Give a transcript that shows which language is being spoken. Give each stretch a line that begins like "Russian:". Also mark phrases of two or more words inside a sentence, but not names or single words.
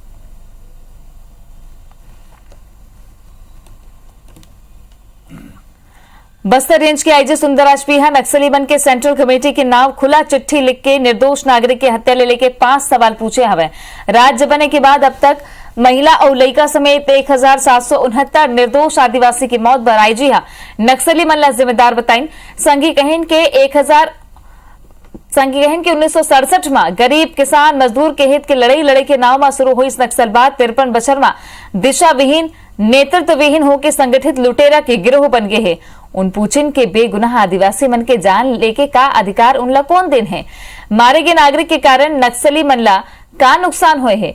Chhattisgarhi: बस्तर रेंज के आईजी सुंदरराज पीहा नक्सली मन के सेंट्रल कमेटी के नाम खुला चिट्ठी लिख के निर्दोष नागरिक की हत्या ले लेके 5 सवाल पूछे हवे। राज्य बने के बाद अब तक महिला और लड़का समेत 1,769 निर्दोष आदिवासी की मौत पर आईजी नक्सली मन ला जिम्मेदार बताइन। संघी कहन के 1967 में गरीब किसान मजदूर के हित के लड़ाई के नाव में शुरू हुई नक्सलवाद 53 बछर में दिशा विहीन नेतृत्व विहीन होकर संगठित लुटेरा के गिरोह बन गए है। उन पूछिन के बेगुनाह आदिवासी मन के जान लेके का अधिकार उनला कौन दिन है। मारे गए नागरिक के कारण नक्सली मन ला का नुकसान हुए है।